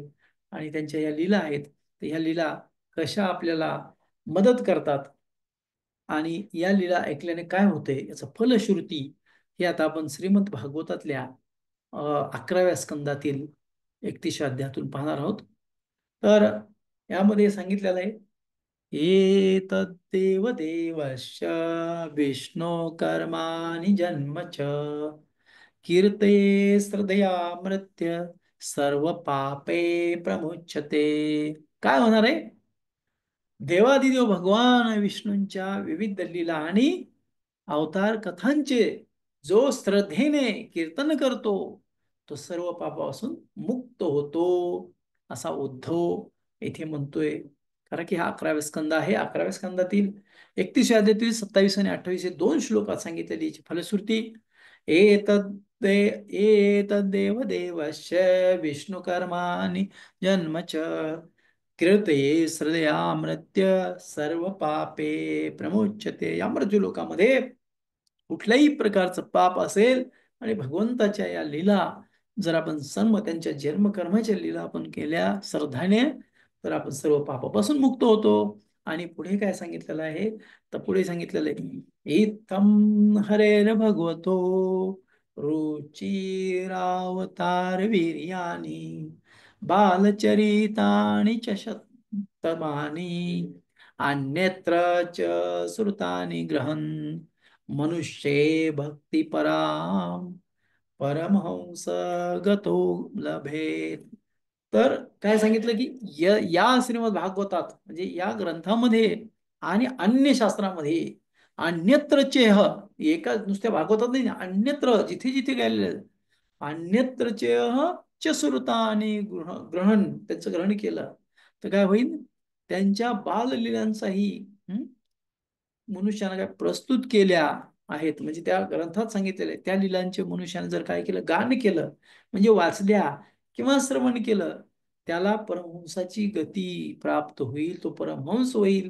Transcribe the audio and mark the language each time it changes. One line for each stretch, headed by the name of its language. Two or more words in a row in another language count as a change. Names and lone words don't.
Marathi: आणि त्यांच्या या लीला आहेत, तर ह्या लीला कशा आपल्याला मदत करतात आणि या लीला ऐकल्याने काय होते याचं फलश्रुती, हे आता आपण श्रीमद भागवतातल्या 11व्या स्कंदातील 31व्या अध्यायातून पाहणार आहोत. तर यामध्ये सांगितलेलं आहे,
Sanskrit: एतद्देव देवस्य विष्णो कर्माणि जन्म च कीर्ते श्रद्धयामृत्य सर्व पापे प्रमुच्यते.
Marathi: काय होणार आहे? देवादिदेव भगवान विष्णूंच्या विविध लीला आणि अवतार कथांचे जो श्रद्धेने कीर्तन करतो, तो सर्व पापापासून मुक्त होतो, असा उद्धव येथे म्हणतोय. कारण की हा 11व्या स्कंद आहे. 11व्या स्कंदातील 31व्या अध्यायातील 27 आणि 28 हे 2 श्लोकात सांगितलेली याची फलश्रुती.
Sanskrit: एतद्देव देवस्य विष्णुकर्माणि जन्म च कीर्तये श्रद्धयामृत्य सर्व पापे प्रमुच्यते.
Marathi: या मृत्यू लोकामध्ये कुठल्याही प्रकारचं पाप असेल आणि भगवंताच्या या लीला जर आपण सर्व त्यांच्या जन्मकर्माच्या लीला आपण केल्या श्रद्धाने, तर आपण सर्व पापापासून मुक्त होतो. आणि पुढे काय सांगितलेलं आहे, तर पुढे सांगितलेलं आहे,
Sanskrit: इत्थं हरेर भगवतो रुचिरावतार वीर्यानि बालचरितानि च शतमानि अन्यत्र च श्रुतानि ग्रहन् मनुष्ये भक्ती पराम परमहंस गतो लभेत.
Marathi: तर काय सांगितलं की या श्रीमद भागवतात म्हणजे या ग्रंथामध्ये आणि अन्य शास्त्रामध्ये
Sanskrit: अन्यत्र चेह,
Marathi: एका नुसत्या भागवतात नाही, अन्यत्र जिथे जिथे गेलेले
Sanskrit: अन्यत्र चेह च श्रुता
Marathi: आणि ग्रहण त्यांचं ग्रहण केलं तर काय होईल, त्यांच्या बाललीलांचाही मनुष्यानं काय प्रस्तुत केल्या आहेत, म्हणजे त्या ग्रंथात सांगितलेल्या त्या लिलांचे मनुष्याने जर काय केलं, गान केलं म्हणजे वाचल्या किंवा श्रवण केलं, त्याला परमहंसाची गती प्राप्त होईल, तो परमहंस होईल.